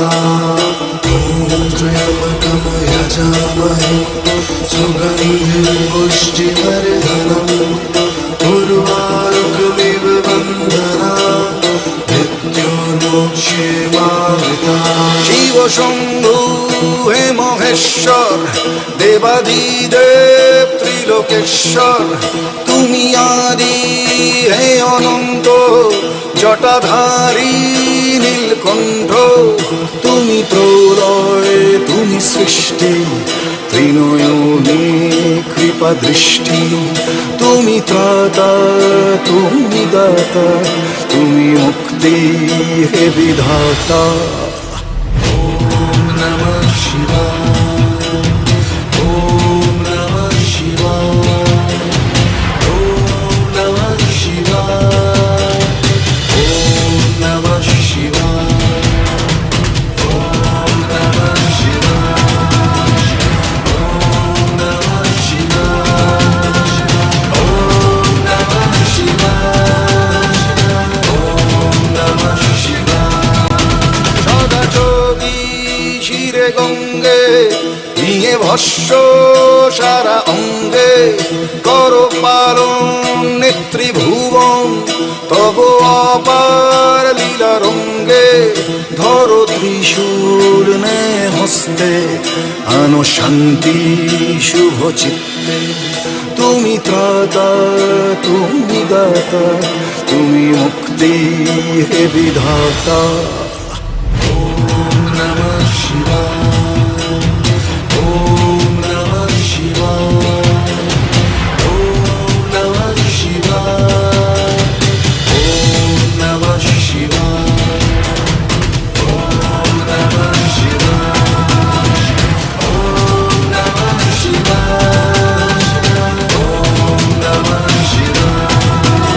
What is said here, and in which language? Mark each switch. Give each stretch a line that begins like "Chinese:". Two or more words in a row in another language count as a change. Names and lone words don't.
Sanskrit: ॐ त्र्यम्बकं यजामहे सुगन्धिं पुष्टिवर्धनम् उर्वारुकमिव बन्धना मृत्योर्मोक्षे मावृता.
Bangla: শিব শম্ভু হে মহেশ্বর দেবাদিদেব ত্রিলোকেশ্বর, তুমি আদি হে অনন্ত জটাধারী নীলকণ্ঠ। তুমি প্রলয় তুমি সৃষ্টি ত্রিনয়নে কৃপা দৃষ্টি। তুমি ত্রাতা তুমি দাতা তুমি মুক্তি হে বিধাতা।
Sanskrit: ওম নমঃ শিবায় ওম নমঃ শিবায় ওম নমঃ শিবায় ওম নমঃ শিবায় ওম নমঃ শিবায় ওম নমঃ শিবায় ওম নমঃ শিবায় ওম নমঃ শিবায়।
Bangla: সদা যোগী শিরে গঙ্গে নিয়ে ভস্য সারা অঙ্গে, করো পালন নেত্রীভুবন তব অপার লীলা রঙ্গে। ধরো ত্রিশূল নে হস্তে আনো শান্তি শুভ চিত্তে। তুমি ত্রাতা তুমি দাতা তুমি মুক্তি হে বিধাতা।
Sanskrit: ওম নমঃ শিবায় ওম নমঃ শিবায় ওম নমঃ শিবায় ওম নমঃ শিবায় ওম নমঃ শিবায় ওম নমঃ শিবায় ওম নমঃ শিবায়।